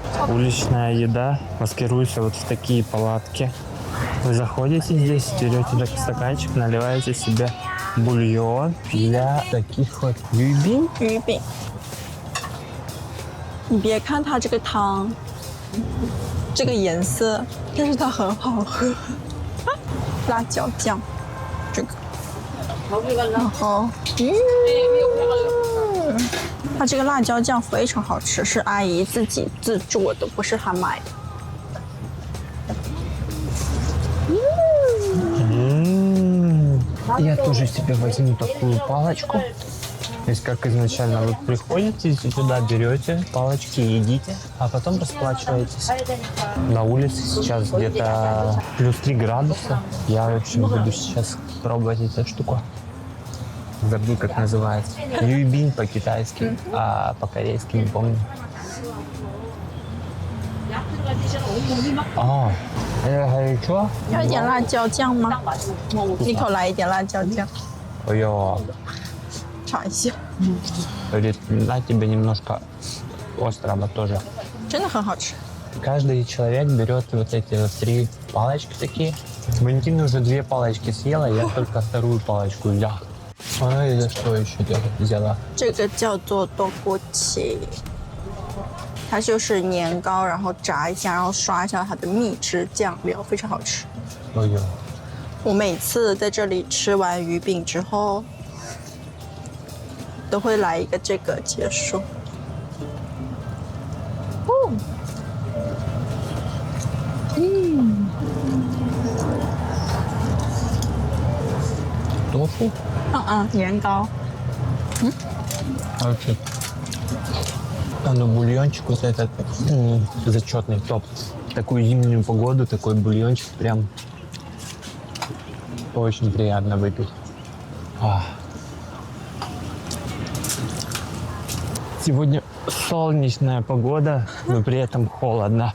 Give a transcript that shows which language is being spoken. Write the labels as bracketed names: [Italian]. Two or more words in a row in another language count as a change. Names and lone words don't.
[Russian] уличная еда. Маскируется вот в такие палатки. Вы заходите здесь, берете такой стаканчик, наливаете себе бульон для таких вот юйбин. [Chinese] 鱼饼。你别看它这个汤，这个颜色，但是它很好喝。辣椒酱，这个，然后，它这个辣椒酱非常好吃，是阿姨自己自做的，不是她买的。 [Russian] Я тоже себе возьму такую палочку. То есть, как изначально, вы приходите сюда, берете палочки, едите, а потом расплачиваетесь. На улице сейчас где-то плюс 3 градуса. Я, в общем, буду сейчас пробовать эту штуку. Забыл, как называется. Юйбин по-китайски, а по-корейски не помню. А, это горячо? [Chinese] 要一点辣椒酱吗？一口来一点辣椒酱， [Russian] Ой, [Chinese] 尝一下， [Russian] говорит, на тебе немножко острого тоже. [Chinese] 真的很好吃。 [Russian] Каждый человек берет вот эти вот 3 палочки такие. Валентина уже 2 палочки съела, я только 2-ю палочку взял. А это что еще взяла? [Chinese] 这个叫做豆锅切，它就是年糕，然后炸一下，然后刷一下它的蜜汁酱料，非常好吃。 [Russian] Ой, [Chinese] 我每次在这里吃完鱼饼之后，都会来一个这个结束。 [Russian] тофу? [Chinese] 年糕。 [Russian] Окей. А ну бульончик вот этот зачетный, топ. В такую зимнюю погоду такой бульончик прям очень приятно выпить. Сегодня солнечная погода, но при этом холодно.